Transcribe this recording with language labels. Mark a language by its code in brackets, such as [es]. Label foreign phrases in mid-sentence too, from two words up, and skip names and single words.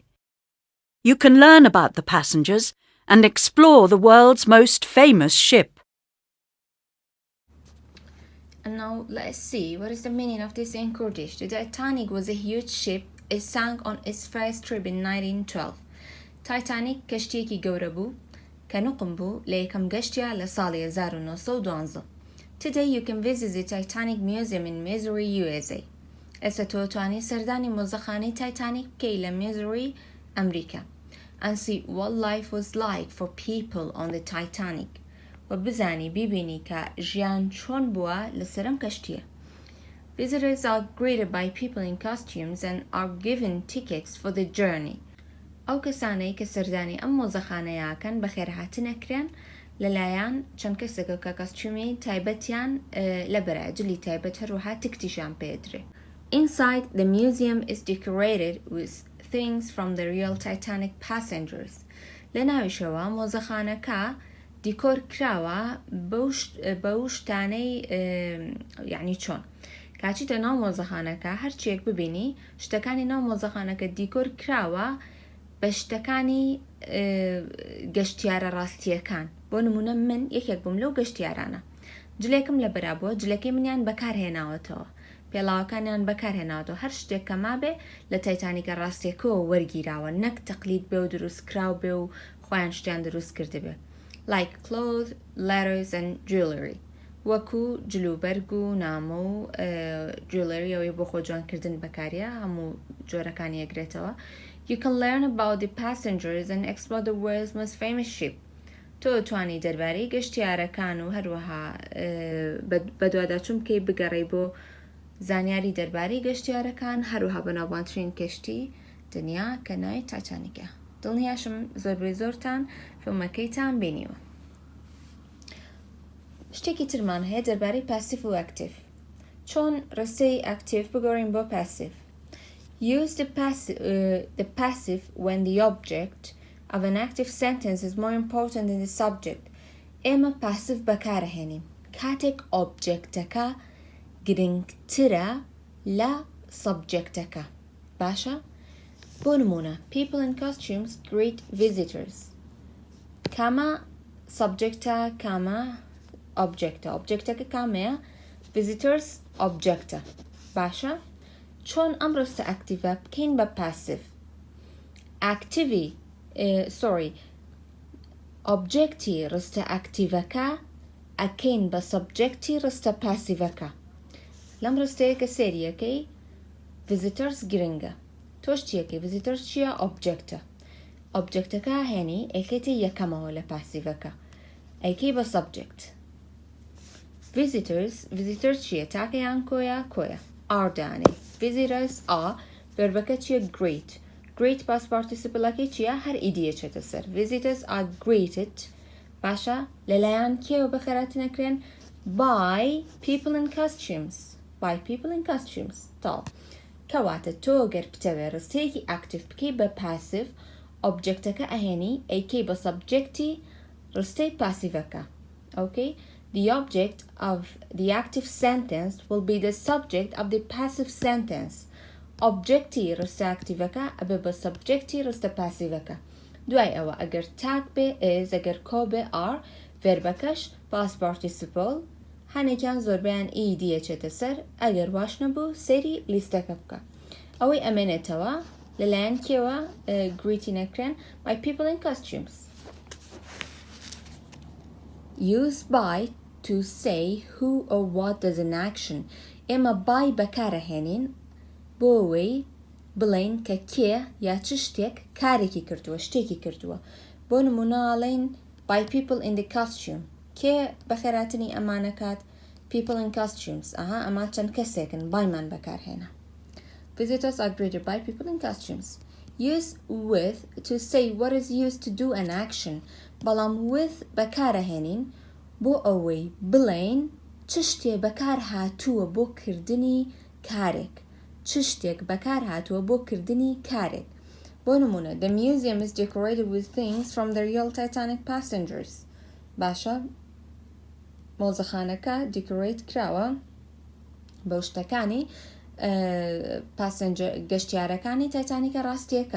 [en] You can learn about the passengers and explore the world's most famous ship. And now let's see what is the meaning of this in Kurdish. The Titanic was a huge ship. It sank on its first trip in 1912. [ckb] Titanic کەشتیەکی گەورە بوو کە نوقم بوو لە یەکەم گەشتیا لە ساڵی 1912. [en] Today you can visit the Titanic Museum in Missouri, USA. [ckb] ئێستا تۆ توانی سەردانی مۆزەخانەی تایتانیک بکەی لە میزوری ئەمریکا [en] and see what life was like for people on the Titanic [ckb] و بزانی بیبینی کە ژیان چۆن بووە لە سەرم کەشتیە. [en] Visitors are greeted by people in costumes and are given tickets for the journey. [ckb] ئەو کەسانەی کە سەردانی ئەم مۆزەخانەیەکەن بەخێرهاتنەکرێن لەلایەن چەند کەسێکە کە کەستومی تایبەتیان لە بەراجلی تایبەت هەروەها تکتیشان پێدرێ. [en] Inside, the museum is decorated with things from the real Titanic passengers. [ckb] لەناویشەوە مۆزەخانەکە دیکۆر کراوە بەو شتانەی یعنی چۆن کاچیتە ناو مۆزەخانەکە هەرچیەک ببینی شتەکانی ناو مۆزەخانەکە دیکۆر کراوە بە شتەکانی گەشتیارە ڕاستیەکان بۆ نمونە من یەکێک بووم لەو گەشتیارانە جلێکم لە بەرابووە جلەکەی منیان بەکارهێناوەتەوە پێڵاوەکانیان بەکارهێناوەتەوە هەر شتێککە مابێ لە تایتانیکە ڕاستیەکەوە وەرگیراوە نەک تەقلید بێ و دروست کراو بێ و خۆیان شتیان دروست کردبێ [en] like clothes, letters and jewelry [ckb] وەکو جلوبەرگ و نامە و jewelry ئەوەی بۆ خۆ جوانکردن بەکاریە هەموو جۆرەکانی ئەگرێتەوە [en] You can learn about the passengers and explore the world's most famous ship. [ckb] تۆ توانی دەربارەی گەشتیارەکان و هەروەها بەدواداچوون بکەی بگەڕێی بۆ زانیاری دەربارەی گەشتیارەکان هەروەها بەناوبانترین کەشتی دنیا کە ناوی تایتانیکە دڵنیاشم زۆربەی زۆرتان فیلمەکەیتان بینیوە شتێکی ترمان هەیە دەربارەی پاسیف و ئەکتیڤ چۆن ڕستەی ئەکتیڤ بگەڕین بۆ پاسیف [en] Use the passive when the object of an active sentence is more important than the subject. [ckb] ئێمە passive بەکارهێنین کاتێک objectەکە گرنگترە لە subjectەکە باشە؟ بۆ نمونە [en] people in costumes greet visitors [ckb] کامە subjectە کامە objectەکە کامەیە visitors objectە باشە؟ چۆن ئەم ڕستە ئەکتیڤە بکەین بە پاسیف ئۆبجێکتی ڕستە ئەکتیڤەکە ئەکەین بە سەبجێکتی ڕستە پاسیڤەکە لەم ڕستەیەکە سێریەکەی ڤیزیتەرز گرنگە تۆش چیەکەی ڤیزیتەرز چییە ئۆبجێکتە ئۆبجێکتەکە هێنی ئەیکێتی یەکەمەوە لە پاسیڤەکە ئەیکەی بە سەبجێکت ڤیزیتەرز چییە تاکەیان کۆیە R دانێ [en] visitors are [ckb] verبەکە چییە greet past participleەکەی چییە هەر ئیدیەچێتە سەر [en] visitors are greeted [ckb] باشە لەلایەن کێوە بەخێراتنەکرێن [en] by people in costumes [ckb] تاڵ کەواتە تۆ گەر بتەوێ ڕستەیەکی ئاکتیڤ بکەی بە پاسیڤ ئۆبجێکتەکە ئەهێنی ئەیکەی بە سەبجێکتی ڕستەی پاسیڤەکە okay [en] The object of the active sentence will be the subject of the passive sentence. [ckb] Objecti ڕستە ئاکتیڤەکە ئەبێ بە سەبجێکتی ڕستە پاسیڤەکە دوای ئەوە ئەگەر تاک بێ is ئەگەر کۆ بێ r verبەکەش past participle هەنێکیان زۆربیان ed ئەچێتە سەر ئەگەر واش نەبوو سەیری لیستەکە بکە ئەوەی ئەمێنێتەوە لەلایەن کێوە greeting ئەکرێن [en] by people in costumes Use by to say who or what does an action. [ckb] ئێمە by بەکارەهێنین بۆ ئەوەی بڵێین کە کێ یا چ شتێک کارێکی کردووە شتێکی کردووە بۆ نمونەڵێن [en] by people in the costume [ckb] کێ بەخێراتنی ئەمانەکات [en] people in costumes [ckb] ئەمە چەند کەسێکن byمان بەکارهێنا [en] Visitors are greeted by people in costumes. Use with to say what is used to do an action. [ckb] بەڵام with بەکارەهێنین بۆ ئەوەی بڵێن چ شتێ بەکار هاتووە بۆ کردنی کارێک چ شتێک بەکار هاتووە بۆ کردنی کارێک بۆ نمونە [en] The museum is decorated with things from the real Titanic passengers [ckb] باشە مۆزەخانەکە decorate کراوە بەو شتەکانی گەشتیارەکانی تایتانیکە ڕاستیەکە